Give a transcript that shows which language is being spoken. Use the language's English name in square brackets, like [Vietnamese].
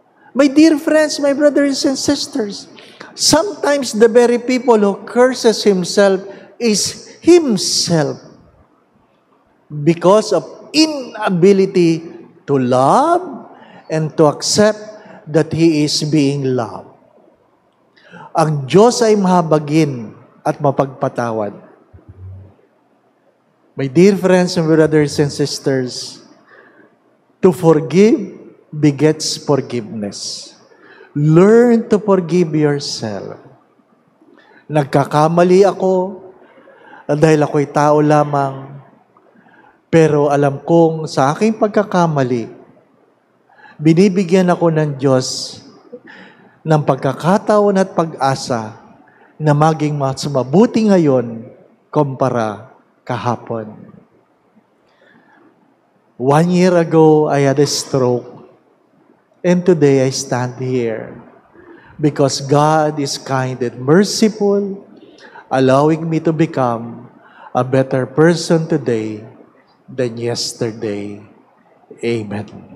[English] My dear friends, my brothers and sisters, sometimes the very people who curses himself is himself because of inability to love and to accept that he is being loved. [Filipino] Ang Diyos ay mahabagin at mapagpatawad. [English] My dear friends and brothers and sisters, to forgive begets forgiveness. Learn to forgive yourself. [Filipino] Nagkakamali ako dahil ako'y tao lamang, pero alam kong sa aking pagkakamali, binibigyan ako ng Diyos ng pagkakataon at pag-asa na maging mas mabuti ngayon kumpara kahapon. [English] 1 year ago, I had a stroke. And today, I stand here because God is kind and merciful, allowing me to become a better person today than yesterday. Amen.